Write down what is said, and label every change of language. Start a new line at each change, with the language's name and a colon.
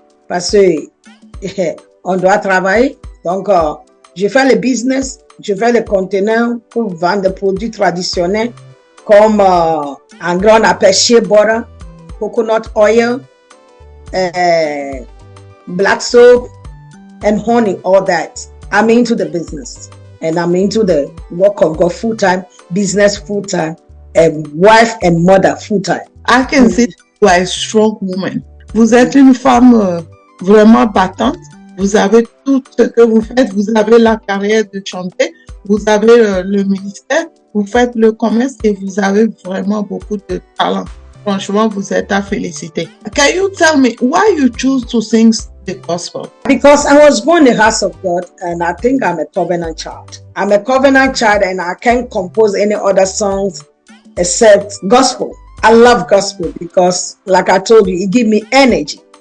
French: Parce que on doit travailler. Donc, je fais le business, je fais le conteneur pour vendre des produits traditionnels comme en gros on appelle
English: shea butter, coconut oil, black soap, and honey, all that. I'm into the business. And I'm into the work of God full-time, business full-time, and wife and mother full-time. I can see you are a strong woman.
French: Vous êtes une femme vraiment battante. Vous avez tout ce que vous faites. Vous avez la carrière de chanter. Vous avez le ministère. Vous faites le commerce et vous avez vraiment beaucoup de talent. Franchement, vous êtes à féliciter.
English: Can you tell me why you choose to sing the gospel? Because I was born in the house of God and I think I'm a covenant child. I'm a covenant child and I can't compose any other songs except gospel. I love gospel because, like I told you, it gives me energy.